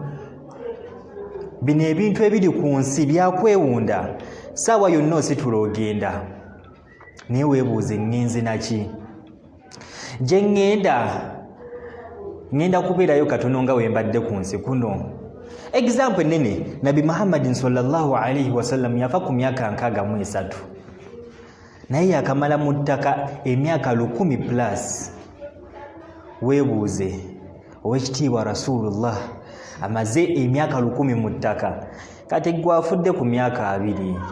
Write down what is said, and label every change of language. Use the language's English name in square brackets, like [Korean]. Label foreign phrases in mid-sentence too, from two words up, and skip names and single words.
[Ganda] Bino ebintu ebiri ku nsi byakwewunda, saawa yonna ositula ogenda. Naye weebuuze ngenze naki? Gye ngenda kubeerayo katono nga wembadde ku nsi kuno. Example nene, Nabi Muhammadin [Arabic] sallallahu alayhi wa sallam [Ganda] yafa ku myaka 63 naye yakamala mu ttaka emyaka 100+. Weebuuze owekitiibwa Rasulullah amaze emyaka 100 mu ttaka, kati gwe afudde ku myaka 2.